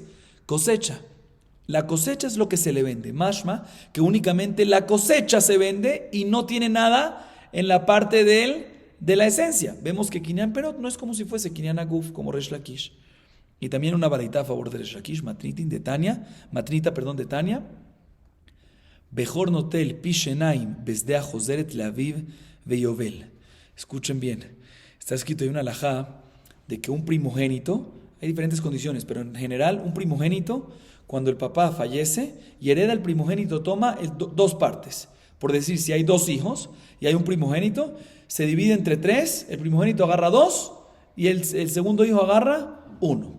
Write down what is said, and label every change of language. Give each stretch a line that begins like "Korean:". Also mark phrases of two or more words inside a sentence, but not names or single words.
Spanish: Cosecha. La cosecha es lo que se le vende. Mashma, que únicamente la cosecha se vende y no tiene nada en la parte de la esencia. Vemos que
Hebrew: קנין פירות
Spanish: no es como si fuese
Hebrew: קנין הגוף,
Spanish: como Resh Lakish. Y también una baraita a favor de Resh Lakish,
Aramaic: מתניתא דתניא.
Hebrew: בכור נוטל פי שנים בשדה חוזרת לאביו וביובל.
Spanish: Escuchen bien. Está escrito en una alajá de que un primogénito, hay diferentes condiciones, pero en general un primogénito, cuando el papá fallece y hereda el primogénito, toma dos partes. Por decir, si hay dos hijos y hay un primogénito, se divide entre tres, el primogénito agarra dos y el segundo hijo agarra uno.